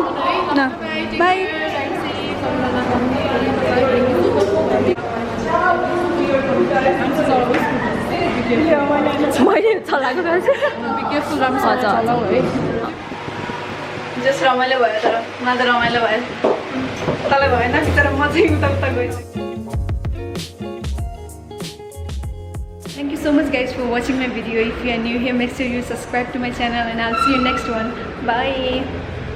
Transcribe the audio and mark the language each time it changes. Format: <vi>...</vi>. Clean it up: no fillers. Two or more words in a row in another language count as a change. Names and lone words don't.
<en>No. Bye.</en> <ne>मैले चलाएको जस्ट रमाइलो भयो तर मलाई त रमाइलो भयो तँलाई भएन तर म चाहिँ उता उता गइछु</ne> <en>Thank you so much guys for watching my video. If you are new here, make sure you subscribe to my channel and I'll see you next one. Bye.</en>